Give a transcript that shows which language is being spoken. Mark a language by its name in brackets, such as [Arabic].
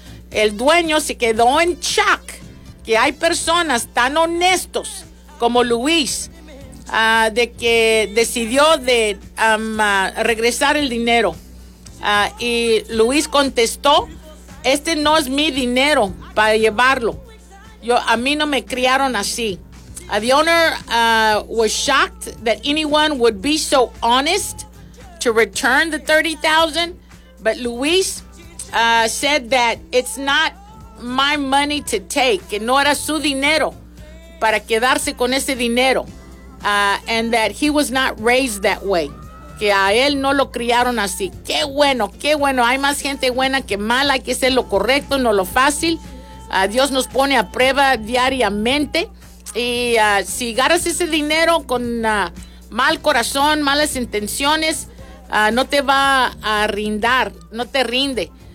[Spanish] El dueño se quedó en shock que hay personas tan honestos como Luis, de que decidió de regresar el dinero. Y Luis contestó, este no es mi dinero para llevarlo. A mí no me criaron así. [English] The owner was shocked that anyone would be so honest to return the $30,000. But Luis said that it's not my money to take. [Spanish] Que no era su dinero para quedarse con ese dinero. [English] And that he was not raised that way. [Spanish] Que a él no lo criaron así. Qué bueno, qué bueno. Hay más gente buena que mala. Hay que hacer lo correcto, no lo fácil. Dios nos pone a prueba diariamente. Y si agarras ese dinero con mal corazón, malas intenciones, no te va a rindar, no te rinde.